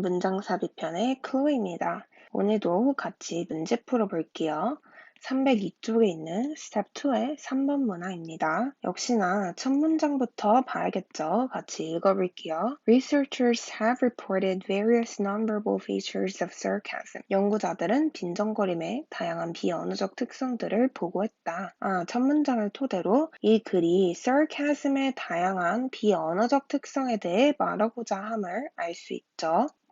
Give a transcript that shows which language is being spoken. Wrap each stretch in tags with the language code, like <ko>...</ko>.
<ko>문장 삽입편의 클로이입니다. 오늘도 같이 문제 풀어볼게요. 302쪽에 있는 Step 2의 3번 문항입니다. 역시나 첫 문장부터 봐야겠죠. 같이 읽어볼게요.</ko> <en>Researchers have reported various nonverbal features of sarcasm.</en> <ko>연구자들은 빈정거림의 다양한 비언어적 특성들을 보고했다. 첫 문장을 토대로 이 글이 sarcasm의 다양한 비언어적 특성에 대해 말하고자 함을 알 수 있죠.</ko>